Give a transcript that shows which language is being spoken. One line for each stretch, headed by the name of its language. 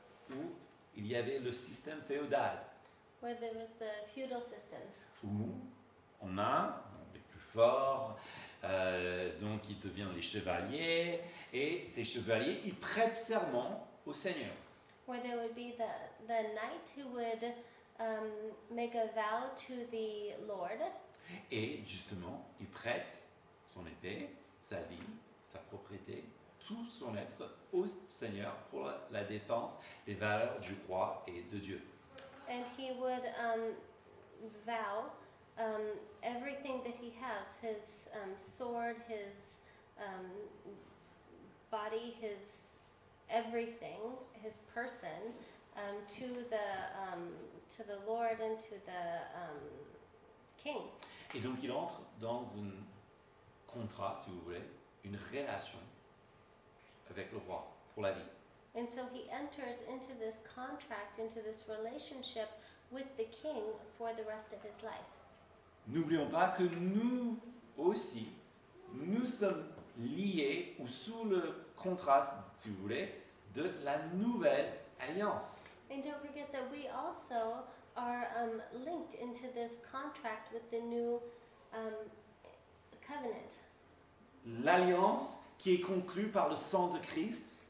French: Où il y avait le système féodal,
English: where there was the feudal systems,
French: où on a les plus forts, donc ils deviennent les chevaliers, et ces chevaliers, ils prêtent serment au Seigneur.
English: where there would be the knight who would make a vow to the Lord,
French: Et justement, il prête son épée, sa vie, sa propriété, tout son être au Seigneur pour la défense des valeurs du roi et de Dieu.
English: and he would vow everything that he has, his sword, his body, his everything, his person, to the Lord and to the King.
French: Et donc il entre dans un contrat, si vous voulez, une relation avec le roi pour la vie.
English: And so he enters into this contract, into this relationship with the king for the rest of his life.
French: N'oublions pas que nous aussi, nous sommes liés ou sous le contraste, si vous voulez, de la nouvelle alliance.
English: And don't forget that we also are linked into this contract with the new covenant.
French: L'alliance qui est conclue par le sang de Christ,